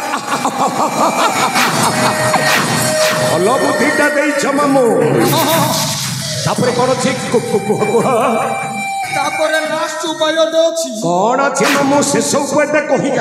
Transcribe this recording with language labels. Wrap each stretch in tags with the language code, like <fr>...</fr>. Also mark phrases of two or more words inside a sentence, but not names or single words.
<or>ଭଲ ବୁଦ୍ଧିଟା ଦେଇଛ ମାମୁ ତାପରେ କ'ଣ ଅଛି କୁହ</or> <bn>তারপরে লাস্ট উপায়টা আছে</bn> <or>କ'ଣ ଅଛି ମାମୁ ଶେଷ ଉପାୟଟା କହିବା</or>